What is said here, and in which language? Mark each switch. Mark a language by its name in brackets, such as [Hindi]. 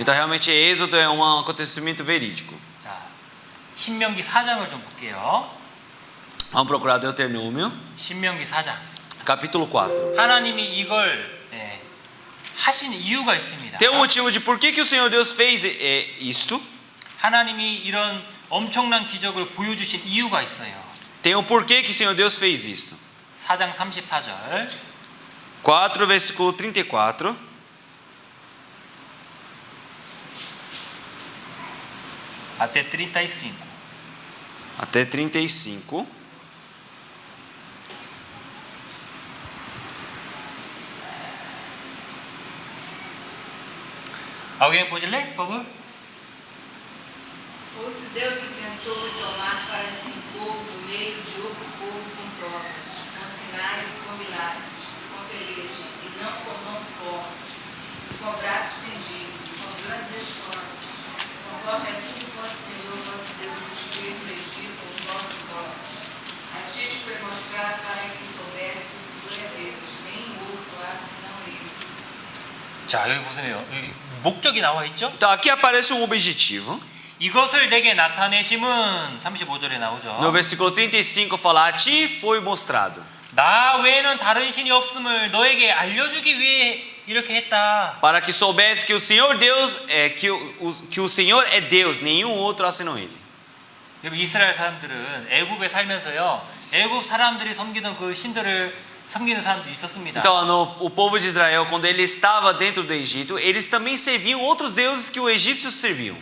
[Portuguese] Então realmente Êxodo é um acontecimento verídico. [Korean] 자, 신명기 4장을 좀 볼게요. [Portuguese] Vamos procurar Deuteronômio, [Korean] 신명기 4장. [Portuguese] capítulo 4. [Korean] 하나님이 이걸 하신 이유가 있습니다. [Portuguese] Tem um motivo de por que o Senhor Deus fez isto. [Korean] 하나님이 이런 엄청난 기적을 보여주신 이유가 있어요. [Portuguese] Tem um porquê que o Senhor Deus fez isto. [Korean] 4장 34절. [Portuguese] 4, versículo 34. até 35. Até 35. Alguém pode ler, por favor? Ou se Deus intentou tomar para si um povo no meio de outro povo com provas, com sinais e com milagres, com peleja, e não com mão forte, e com braços estendidos, com grandes espantos, conforme aquilo quanto o Senhor vosso Deus vos fez no Egito aos vossos olhos. A ti te foi mostrado para que soubesse que o Senhor é Deus, nem outro há senão Ele. [Korean] 자, 여기 보세요. 여기 목적이 나와 있죠? [Portuguese] Então aqui aparece um objetivo. [Korean] 이것을 내게 나타내심은 35절에 나오죠. [Portuguese] No versículo 35 fala: a ti foi mostrado. [Korean] 나 외에는 다른 신이 없음을 너에게 알려주기 위해 이렇게 했다. [Portuguese] Para que soubesse que o Senhor Deus que o Senhor é Deus, nenhum outro há senão Ele. [Korean] 여러분 이스라엘 사람들은 애굽에 살면서요. 애굽 사람들이 섬기던 그 신들을 섬기는 사람들이 있었습니다. [Portuguese] Então, o povo de Israel, quando ele estava dentro do Egito, eles também serviam outros deuses que os egípcios serviam.